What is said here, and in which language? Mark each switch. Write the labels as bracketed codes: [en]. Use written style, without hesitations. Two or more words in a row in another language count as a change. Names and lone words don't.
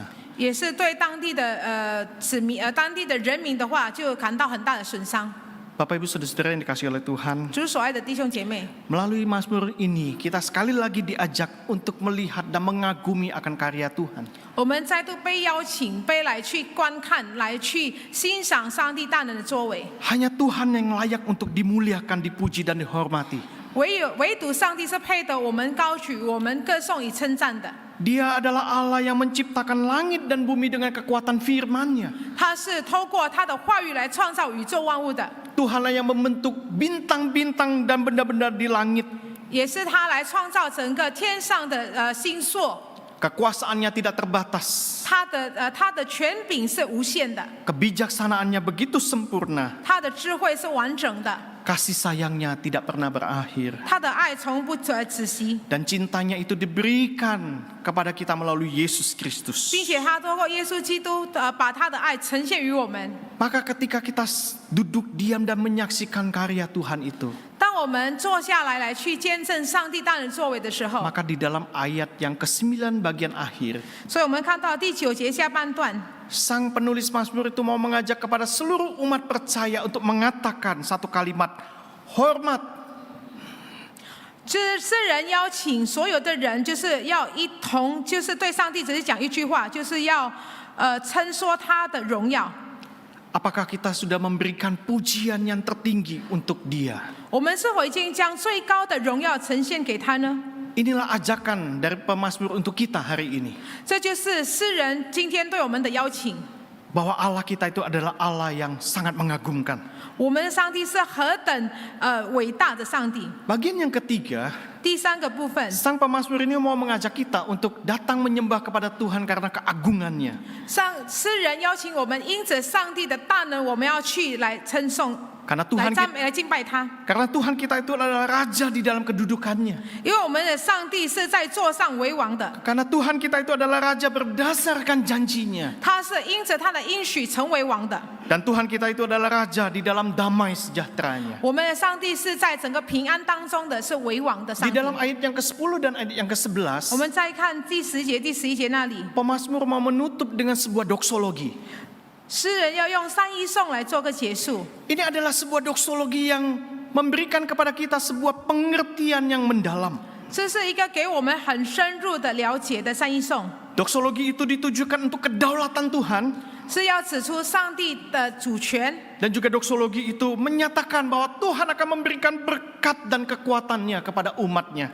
[zh] 也是对当地的当地的人民的话，就感到很大的损伤。 [id] Bapak Ibu Saudara-saudara yang dikasihi oleh Tuhan, [zh] 主所爱的弟兄姐妹， [id] melalui Mazmur ini kita sekali lagi diajak untuk melihat dan mengagumi akan karya Tuhan. [zh] 我们再度被邀请，被来去观看，来去欣赏上帝大能的作为。 [id] Hanya Tuhan yang layak untuk dimuliakan, dipuji dan dihormati. [zh] 唯独上帝是配得我们高举、我们歌颂与称赞的。 [id] Dia adalah Allah yang menciptakan langit dan bumi dengan kekuatan firman-Nya. [zh] 他是透过他的话语来创造宇宙万物的， [id] Tuhanlah yang membentuk bintang-bintang dan benda-benda di langit. [zh] 也是他来创造整个天上的星座。 [id] Kekuasaannya tidak terbatas. [zh] 他的权柄是无限的， [id] Kebijaksanaannya begitu sempurna. [zh] 他的智慧是完整的， [id] Kasih sayangnya tidak pernah berakhir. [zh] 他的爱从不止息， [id] Dan cintanya itu diberikan kepada kita melalui Yesus Kristus. [zh] 并且他透过耶稣基督把他的爱呈现于我们。 [id] Maka ketika kita duduk diam dan menyaksikan karya Tuhan itu, [zh] 当我们坐下来来去见证上帝大能作为的时候， [id] maka di dalam ayat yang ke-9 bagian akhir, [zh] 所以我们看到第9节下半段， [id] sang penulis Mazmur itu mau mengajak kepada seluruh umat percaya untuk mengatakan satu kalimat, hormat. [zh] 这诗人邀请所有的人，就是要一同，就是对上帝只是讲一句话，就是要称说他的荣耀。 [id] Apakah kita sudah memberikan pujian yang tertinggi untuk Dia? [zh] 我们是否已经将最高的荣耀呈现给他呢？ [id] Inilah ajakan dari pemazmur untuk kita hari ini. [zh] 这就是诗人今天对我们的邀请。 [id] Bahwa Allah kita itu adalah Allah yang sangat mengagumkan. [zh] 我们的上帝是何等伟大的上帝。 [id] Bagian yang ketiga, [zh] 第3个部分， [id] sang pemazmur ini mau mengajak kita untuk datang menyembah kepada Tuhan karena keagungannya. [zh] 诗人邀请我们，因着上帝的大能，我们要去来称颂， [id] Karena Tuhan [zh] 来敬拜他。 [id] karena Tuhan kita itu adalah raja di dalam kedudukannya. [zh] 因为我们的上帝是在座上为王的， [id] Karena Tuhan kita itu adalah raja berdasarkan janjinya. [zh] 他是因着他的应许成为王的。 [id] Dan Tuhan kita itu adalah raja di dalam damai sejahteranya. [zh] 我们的上帝是在整个平安当中的，是为王的上 [id] Di [zh] 帝。 [id] dalam ayat yang ke-10 dan ayat yang [zh] 我 [id] ke-11, [zh] 们再看第10节、第11节那里， [id] pemazmur mau menutup dengan sebuah doksologi. [zh] 诗人要用三一颂来做个结束。 [id] Ini adalah sebuah doksologi yang memberikan kepada kita sebuah pengertian yang mendalam. [zh] 这是一个给我们很深入的了解的三一颂， [id] Doksologi itu ditujukan untuk kedaulatan Tuhan. [zh] 是要指出上帝的主权， [id] Dan juga doksologi itu menyatakan bahwa Tuhan akan memberikan berkat dan kekuatannya kepada umatnya.